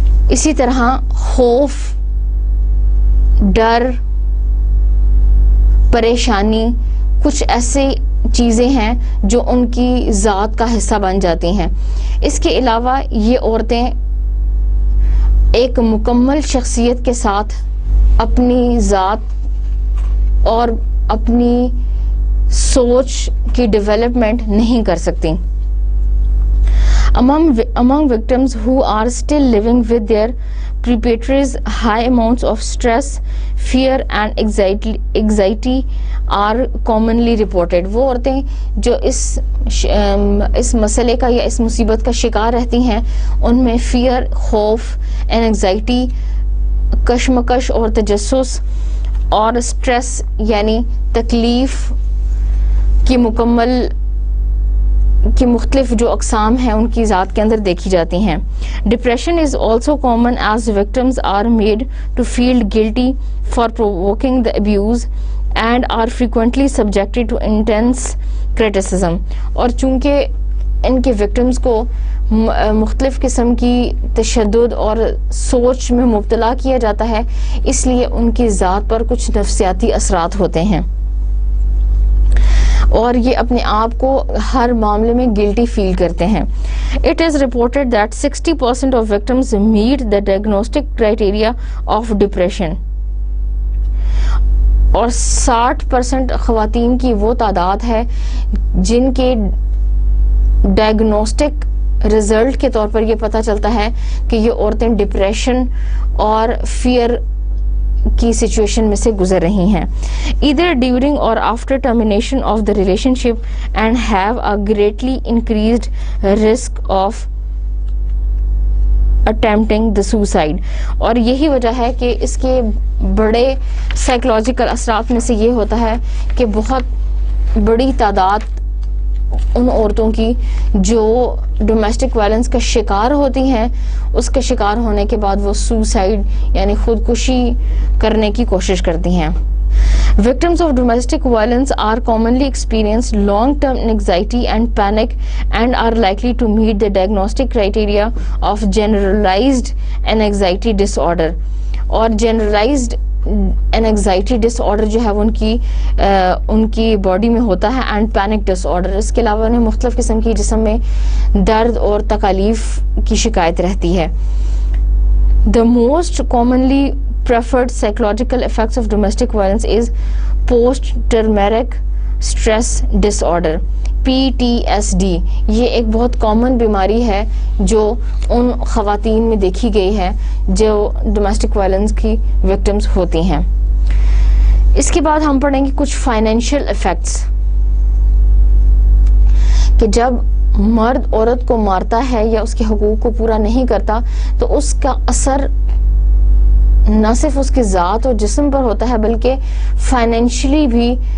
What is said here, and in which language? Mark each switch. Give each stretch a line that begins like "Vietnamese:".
Urdu: اسی طرح خوف، ڈر، پریشانی کچھ ایسی چیزیں ہیں جو ان کی ذات کا حصہ بن جاتی ہیں. اس کے علاوہ یہ عورتیں ایک مکمل شخصیت کے ساتھ اپنی ذات اور اپنی سوچ کی ڈیولپمنٹ نہیں کر سکتی.
English: Among victims who are still living with their perpetrators, high amounts of stress, fear and anxiety are commonly reported.
Urdu: وہ عورتیں جو اس مسئلے کا یا اس مصیبت کا شکار رہتی ہیں ان میں فیئر، خوف، انگزائٹی، کشمکش اور تجسس اور سٹریس یعنی تکلیف کی مختلف جو اقسام ہیں ان کی ذات کے اندر دیکھی جاتی ہیں.
English: Depression is also common as victims are made to feel guilty for provoking the abuse and are frequently subjected to intense criticism.
Urdu: اور چونکہ ان کے وکٹمز کو مختلف قسم کی تشدد اور سوچ میں مبتلا کیا جاتا ہے، اس لیے ان کی ذات پر کچھ نفسیاتی اثرات ہوتے ہیں اور یہ اپنے آپ کو ہر معاملے میں گلٹی فیل کرتے ہیں.
English: It is reported that 60% of victims meet the diagnostic criteria of depression.
Urdu: اور 60% خواتین کی وہ تعداد ہے جن کے ڈائگنوسٹک رزلٹ کے طور پر یہ پتہ چلتا ہے کہ یہ عورتیں ڈپریشن اور فیئر کی سچویشن میں سے گزر رہی ہیں
English: either during or after termination of the relationship and have a greatly increased risk of attempting the suicide.
Urdu: اور یہی وجہ ہے کہ اس کے بڑے سائیکولوجیکل اثرات میں سے یہ ہوتا ہے کہ بہت بڑی تعداد ان عورتوں کی جو ڈومیسٹک وائلنس کا شکار ہوتی ہیں اس کے شکار ہونے کے بعد وہ سوسائڈ یعنی خودکشی کرنے کی کوشش کرتی ہیں.
English: Victims of domestic violence are commonly experience long-term anxiety and panic and are likely to meet the diagnostic criteria of generalized anxiety disorder.
Urdu: اور
English: generalized
Urdu: انگزائٹی ڈس آرڈر جو ہے وہ ان کی باڈی میں ہوتا ہے,
English: And panic disorder.
Urdu: اس کے علاوہ انہیں مختلف قسم کی جسم میں درد اور تکالیف کی شکایت رہتی ہے.
English: The most commonly preferred psychological effects of domestic violence is post-traumatic stress disorder, PTSD.
Urdu: یہ ایک بہت کامن بیماری ہے جو ان خواتین میں دیکھی گئی ہے جو ڈومیسٹک وائلنس کی وکٹمز ہوتی ہیں. اس کے بعد ہم پڑھیں گے کچھ فائنینشیل ایفیکٹس, کہ جب مرد عورت کو مارتا ہے یا اس کے حقوق کو پورا نہیں کرتا تو اس کا اثر نہ صرف اس کی ذات اور جسم پر ہوتا ہے بلکہ فائنینشلی بھی